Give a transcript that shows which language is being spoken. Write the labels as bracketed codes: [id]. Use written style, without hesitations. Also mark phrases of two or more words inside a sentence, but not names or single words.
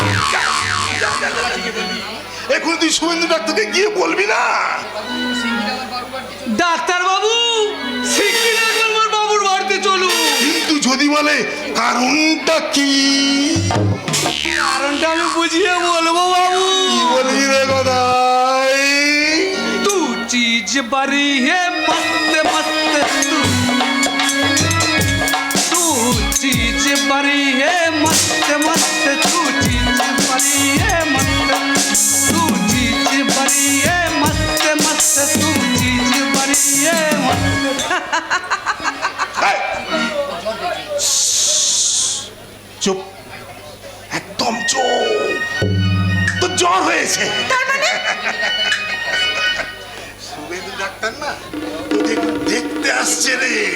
[bn] এখন তুই শুভেন্দু ডাক্তারকে গিয়ে বলবি না? ডাক্তার বাবু, শিগগির একবার বাবুর বাড়িতে চলুন। কিন্তু যদি বলে কারণটা কি? কারণটা আমি বুঝিয়ে বলবো বাবু। কি বলবি রে গদাই? [hi] तू चीज बड़ी है मस्त मस्त, तू चीज बड़ी है मस्त मस्त, तू चीज बड़ी है मस्त, तू चीज बड़ी है मस्त मस्त, तू चीज बड़ी है मस्त। [bn] এই! চুপ, একদম চুপ। তো জ্বর হয়েছে। শুভেন্দু ডাক্তার না তোকে দেখতে আসছে রে।